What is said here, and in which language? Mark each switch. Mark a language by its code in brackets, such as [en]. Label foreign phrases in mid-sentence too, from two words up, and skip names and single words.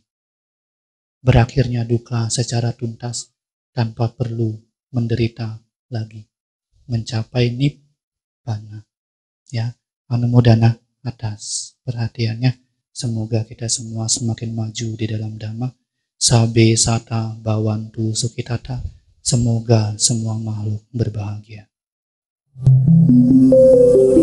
[id] Berakhirnya duka secara tuntas tanpa perlu menderita lagi. Mencapai nibbana. Ya, anumodana atas perhatiannya. Semoga kita semua semakin maju di dalam Dhamma. [pi] Sabe sata bawantu sukitata. [id] Semoga semua makhluk berbahagia.